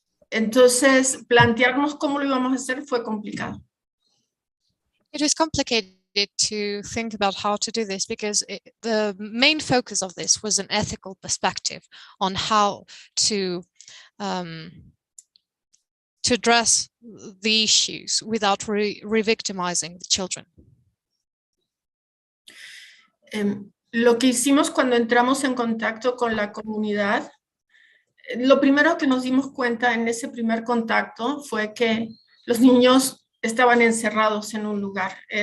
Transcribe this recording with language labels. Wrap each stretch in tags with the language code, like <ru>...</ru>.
<es>Entonces, plantearnos cómo lo íbamos a hacer fue complicado.</es> <en>It is complicated to think about how to do this because the main focus of this was an ethical perspective on how to address the issues without re-victimizing the children.</en> <es>Lo que hicimos cuando entramos en contacto con la comunidad, lo primero que nos dimos cuenta en ese primer contacto fue que los niños estaban encerrados en un lugar.</es>